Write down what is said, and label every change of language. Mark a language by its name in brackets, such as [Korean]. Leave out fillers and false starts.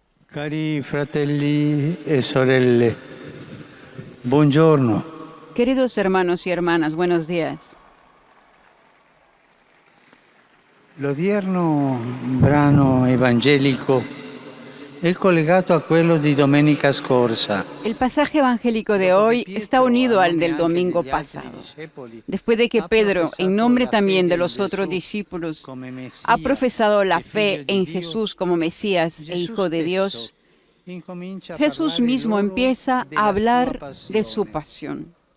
[Italian] Cari fratelli e sorelle, buongiorno. [Spanish] Queridos hermanos y hermanas, buenos días. [Italian] L'odierno brano evangelico è collegato a quello di domenica scorsa. [Spanish] El pasaje evangélico de hoy está unido al del domingo pasado. Después de que Pedro, en nombre también de los otros discípulos, ha profesado la fe en Jesús como Mesías e Hijo de Dios, Jesús mismo empieza a hablar de su pasión.